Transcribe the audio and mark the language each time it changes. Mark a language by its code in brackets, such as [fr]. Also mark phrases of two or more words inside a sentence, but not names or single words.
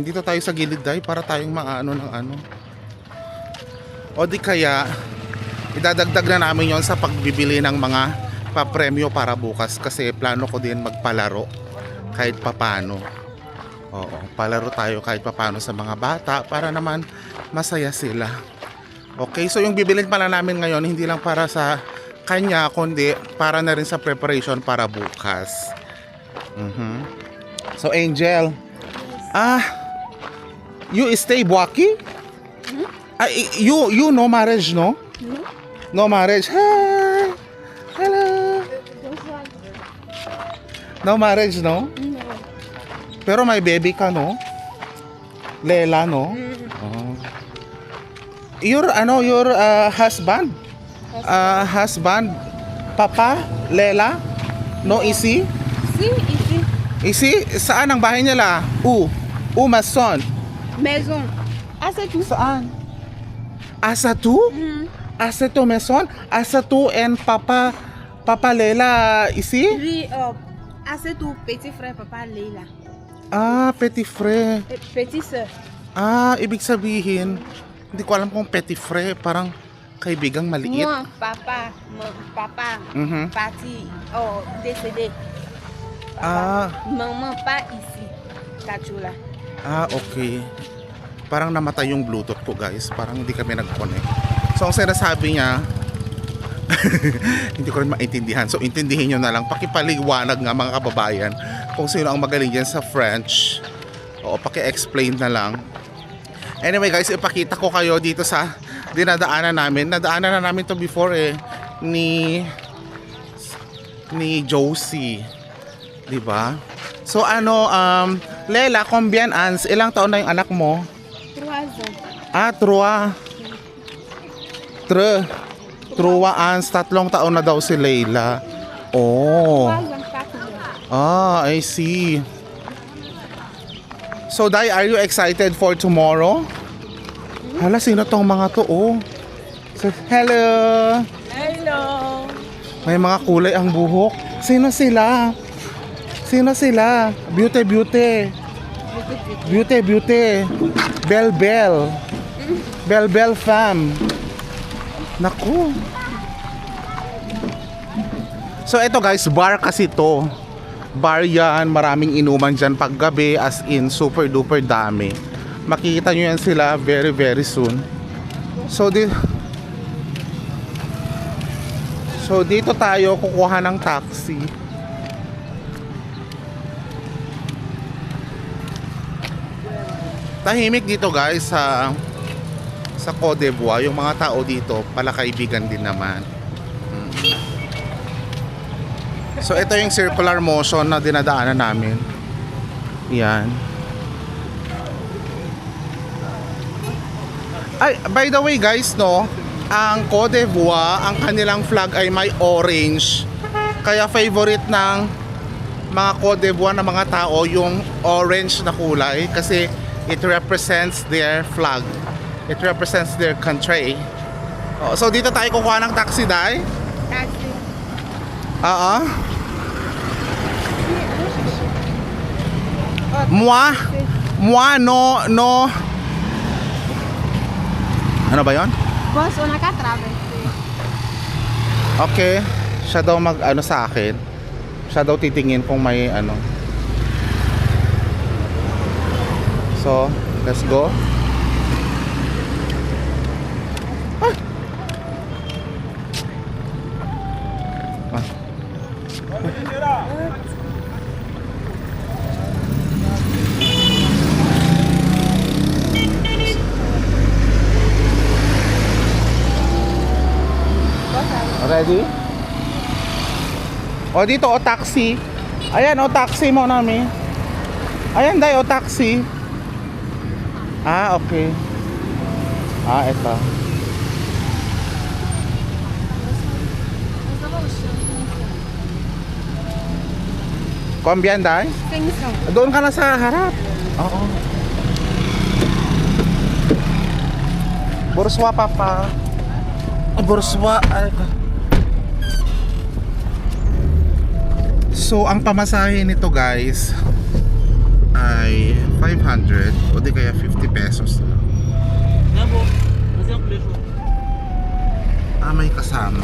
[tl] Dito tayo sa gilid, Day, para tayong maano ng ano. O di kaya idadagdag na namin yon sa pagbibili ng mga papremyo para bukas kasi plano ko din magpalaro kahit papano. Oo, palaro tayo kahit papano sa mga bata para naman masaya sila. Okay, so yung bibilin pala namin ngayon hindi lang para sa kanya kundi para na rin sa preparation para bukas. [en] So Angel, you stay Buaki? You no marriage, no? No marriage. Hi. Hello. No marriage, no? [tl] Pero may baby ka, no? Lela, no? Oh. [en] Your husband? [fr] Husband, Papa, Lela, no isi? Si, ici. [tl] Isi, saan ang bahay nila? Mason. [fr] Maison. Ah, c'est tout. [tl] Saan? Asatu? Asatu Mason? [en] Asatu and Papa Lela isi? [fr] Lui, ah, c'est tout. Petit frère, papa, Leila. Ah, petit frère. Petit soeur. [tl] Ah, ibig sabihin, hindi ko alam kung [fr] petit frère, [tl] parang kaibigang maliit. [fr] Moi, papa, parti, décédé. Ah, Maman, pas ici. Kachula. [en] okay. [tl] Parang namatay yung Bluetooth ko, guys. Parang hindi kami nag-connect. So, ang sinasabi niya, hindi ko rin maintindihan. So, intindihin nyo na lang. Pakipaliwanag nga mga kababayan kung sino ang magaling dyan sa French. O, paki-explain na lang. Anyway, guys, ipakita ko kayo dito sa dinadaanan namin. Nadaanan na namin to before ni Josie. Diba? So ano, Lela, [fr] combien ans? [tl] Ilang taon na yung anak mo? [fr] 3 ans. [tl] Ah, 3 ans, 3 taon na daw si Leila. Oh. [fr] 3 ans, 4 ans. [en] Ah, I see. So, Day, are you excited for tomorrow? [tl] Hala, sino tong mga to? Oh. Hello. [en] Hello. [tl] May mga kulay ang buhok. Sino sila? Sino sila? Beauty. Bell fam. Naku. So ito guys, bar kasi to. Bar yan, maraming inuman dyan paggabi, [en] as in super duper dami. [tl] Makikita nyo yan sila [en] very very soon. [tl] So dito tayo kukuha ng taxi. Tahimik dito guys sa sa Cote d'Ivoire, yung mga tao dito pala kaibigan din naman. So ito yung circular motion na dinadaanan namin. Yan. Ay, [en] by the way guys, [tl] no, ang Cote d'Ivoire, ang kanilang flag ay may orange. Kaya favorite ng mga Cote d'Ivoire na mga tao yung orange na kulay kasi [en] it represents their flag. It represents their country. [tl] Oh, so dito tayo kukuha ng taxi, Day? [en] Taxi. [tl] Oo. Moi, no. Ano ba yon? Boss, una ka travesti. Okay. Siya daw mag-ano sa akin. Siya daw titingin kung may ano. [en] So, let's go. Ah. Ah. Ready? [tl] O dito, o taxi. Ayan, o taxi mo namin. Ayan, Day, o taxi. Ah, okay. Ah, ito. Combien, Day? 500. Doon ka na sa harap. Oo. [fr] Bourgeois, papa. Bourgeois. [tl] So, ang pamasahe nito guys ay 500 o di kaya 50 pesos lang. Ah, may kasama.